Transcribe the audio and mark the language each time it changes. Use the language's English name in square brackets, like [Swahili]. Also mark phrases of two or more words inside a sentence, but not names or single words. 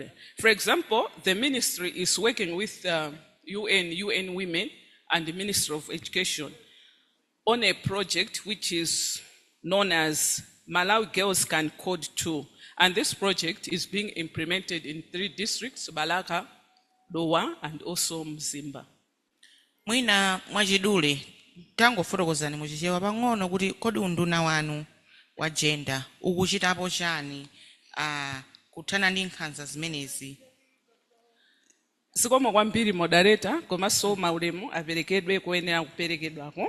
[English] For example, the ministry is working with UN Women and the Ministry of Education on a project which is known as Malawi Girls Can Code 2. And this project is being implemented in 3 districts, Balaka, Lowa, and also Mzimba. [Nyanja] Mwina mwachidule tangofotokozani muchichewa pang'ono kuti kodi unduna wanu wa gender ukuchitapo chani kuthana ndi nkhanza zimenezi. Zikomo kwambiri moderator, komanso maulemu aperekedwe kuyenera kuperekedwako.